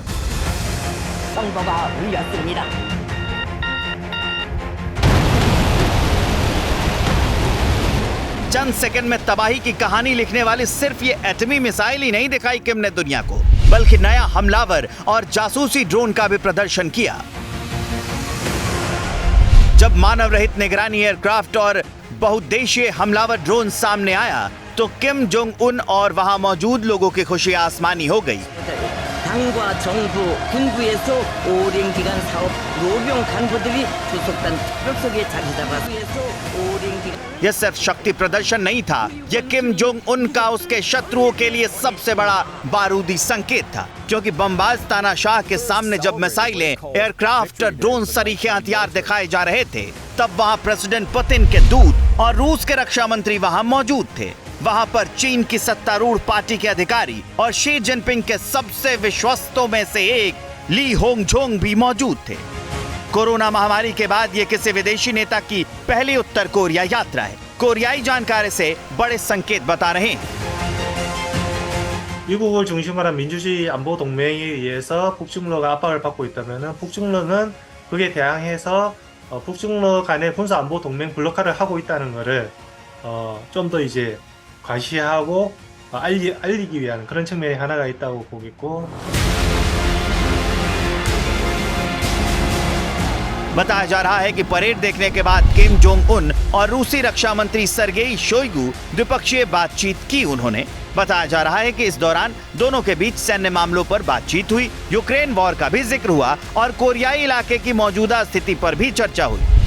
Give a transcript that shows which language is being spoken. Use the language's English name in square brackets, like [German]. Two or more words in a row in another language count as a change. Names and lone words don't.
[Hindi] चंद सेकंड में तबाही की कहानी लिखने वाली सिर्फ ये एटमी मिसाइल ही नहीं दिखाई किम ने दुनिया को, बल्कि नया हमलावर और जासूसी ड्रोन का भी प्रदर्शन किया। जब मानव रहित निगरानी एयरक्राफ्ट और बहुउद्देशीय हमलावर ड्रोन सामने आया, तो तो किम जोंग उन और वहां मौजूद लोगों की खुशी आसमानी हो गई। [Korean] 당과 정부, 군부에서 오랜 기간 사업 노병 간부들이 주석단 특별석에 자리 잡아서 오랜 기간 [Hindi] यह सिर्फ शक्ति प्रदर्शन नहीं था, यह किम जोंग उन का उसके शत्रुओं के लिए सबसे बड़ा बारूदी संकेत था, क्योंकि बमबाज तानाशाह के सामने जब मिसाइलें, एयरक्राफ्ट, ड्रोन सरीखे हथियार दिखाए जा रहे थे, तब वहां प्रेसिडेंट पुतिन के दूत और रूस के रक्षा मंत्री वहां मौजूद थे। वहां पर चीन की सत्तारूढ़ पार्टी के अधिकारी और शी जिनपिंग के सबसे विश्वस्तों में से एक ली होंगझोंग भी मौजूद थे। कोरोना महामारी के बाद ये किसी विदेशी नेता की पहली उत्तर कोरिया यात्रा है। कोरियाई जानकारी से बड़े संकेत बता रहे हैं। [Korean] 미국을 중심으로 한 민주주의 안보 동맹에 의해서 북중러가 압박을 받고 있다면은 북중러는 그게 대항해서 북중러 간의 군사 안보 동맹 블록화를 하고 있다는 것을 좀 더 이제 과시하고 알리기 위한 그런 측면이 하나가 있다고 보겠고. [Hindi] बताया जा रहा है कि परेड देखने के बाद किम जोंग उन और रूसी रक्षा मंत्री सर्गेई शोइगु द्विपक्षीय बातचीत की उन्होंने। बताया जा रहा है कि इस दौरान दोनों के बीच सैन्य मामलों पर बातचीत हुई, यूक्रेन वॉर का भी जिक्र हुआ और कोरियाई इलाके की मौजूदा स्थिति पर भी चर्चा हुई।